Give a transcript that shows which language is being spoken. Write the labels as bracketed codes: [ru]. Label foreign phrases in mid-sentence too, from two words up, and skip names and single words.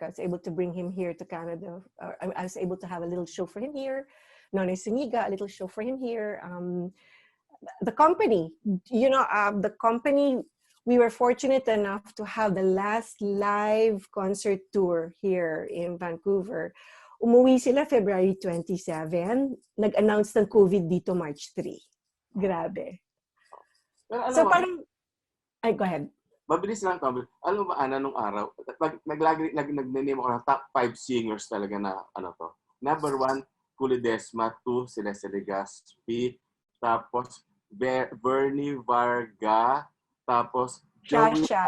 [en] I was able to bring him here to Canada. I was able to have a little show for him here. Nonay Siniga, a little show for him here. The company, the company, we were fortunate enough to have the last live concert tour here in Vancouver. [tl] Umuwi sila February 27. Nag-announce ng COVID dito March 3. Grabe. So parang, [en] go ahead. [tl] Mabilis lang ito. Alam mo ba, Ana, nung araw, nag-name ako ng [en] top 5 singers [tl] talaga na to. Number 1, Kulidesma. 2, Celeste Legaspi. Tapos, Bernie Varga. Tapos, Shasha.